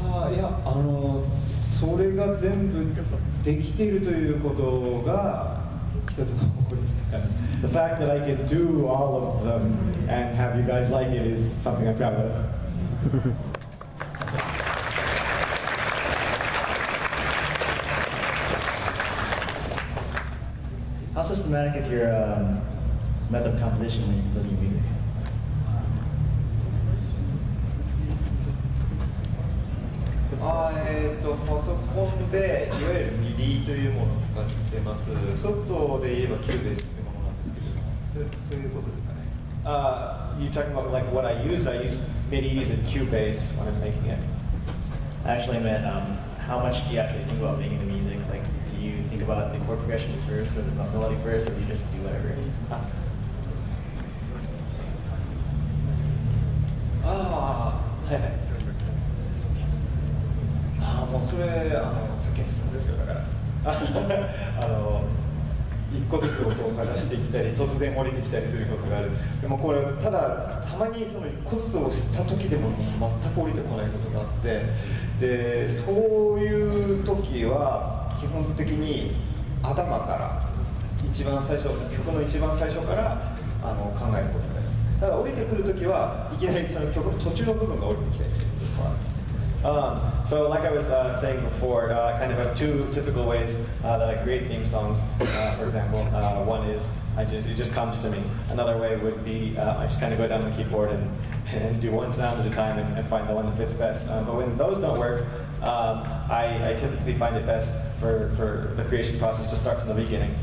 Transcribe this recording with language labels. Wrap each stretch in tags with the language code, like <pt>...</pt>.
<ja>Yeah, それが全部できているということが一つの誇りですかね。</ja> <en>The fact that I can do all of them and have you guys like it is something I'm proud of. How systematic is your method of composition when you're composing your music?</en> <ja>パソコンでいわゆるミディというものを使ってます。ソフトで言えばキューベースというものなんですけれども、そういうことですかね。</ja> <en>You're talking about like what I use? I use MIDIs and Cubase when I'm making it. I actually meant how much do you actually think about making the music? Like, do you think about the chord progression first or the melody first, or do you just do whatever?</en> <ja>はいはい。もうそれさっきの質問ですよ。だから一個ずつ音を探していったり突然降りてきたりすることがある。でもこれただたまにその一個ずつをした時でも全く降りてこないことがあって、でそういう時は基本的に頭から一番最初曲の一番最初から考えることになります。ただ降りてくる時はいきなりその曲の途中の部分が降りてきたりすることがある。</ja> <en>So like I was saying before, I kind of have two typical ways that I create theme songs. For example, one is it just comes to me. Another way would be I just kind of go down the keyboard and do one sound at a time and find the one that fits best. But when those don't work, I typically find it best for the creation process to start from the beginning.</en>